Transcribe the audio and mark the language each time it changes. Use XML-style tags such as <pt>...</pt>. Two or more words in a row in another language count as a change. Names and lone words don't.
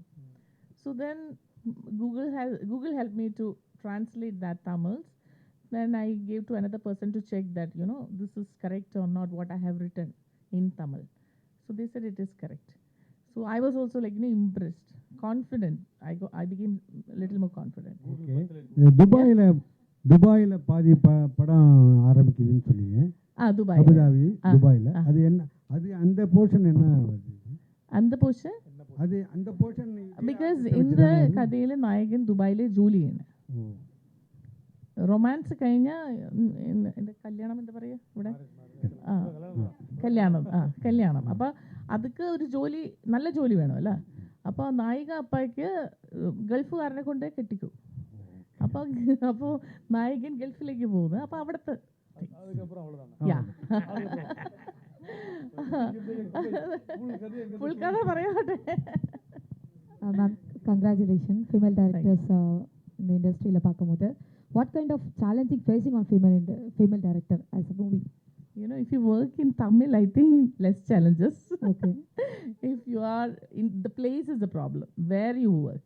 <en>So then Google helped me to translate that Tamils. Then I gave to another person to check that, this is correct or not, what I have written in Tamil. So they said it is correct. So I was also impressed, confident. I became a little more confident. Okay.</en> <ta>துபாயில பாதி படம் ஆரம்பிக்குதுன்னு சொன்னீங்க. துபாய், அபுதாபி, துபாயில. அது என்ன, அது அந்த போர்ஷன் என்ன வருது? அந்த போர்ஷன் அது அந்த போர்ஷன்</ta> <ml>because இந்த കഥയിലെ നായകൻ ദുബായിലെ ജോലി ചെയ്യാണ്. റൊമാൻസ് കഴിഞ്ഞാൽ എൻ്റെ കല്യാണം എന്താ പറയുക ഇവിടെ, കല്യാണം. അപ്പോൾ അതൊക്കെ ഒരു ജോലി, നല്ല ജോലി വേണമല്ല. അപ്പോൾ നായിക അപ്പായ്ക്ക് ഗൾഫുകാരനെ കൊണ്ട് കെട്ടിക്കും. അപ്പോൾ നായകൻ ഗൾഫിലേക്ക് പോകുന്നത്. അപ്പോൾ അവിടുത്തെ ഫുൾ കഥ പറയാട്ടെ.</ml> <en>Ma'am, congratulations, female directors in the industry</en> <ta>ல பாக்கும்போது.</ta> <en>What kind of challenging facing on female director as a movie? If you work in Tamil, I think less challenges. Okay. If you are in the place is the problem, where you work.</en>